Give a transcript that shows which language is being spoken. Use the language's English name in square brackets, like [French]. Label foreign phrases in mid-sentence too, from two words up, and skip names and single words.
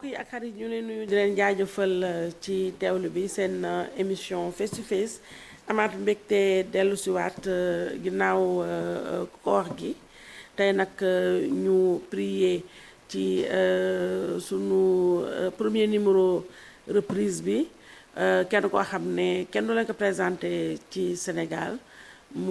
[Wolof] xarit ñu leen nuyu di leen jaajëfal ci teewlu bi seen émission [English] face to face [Wolof] amaat mbégte dellu siwaat ginnaaw koor gi tey nag ñu prier ci sunu [French] premier numéro [Wolof] reprise bi kenn koo xam ne kenn du leen ko présenté ci Sénégal mu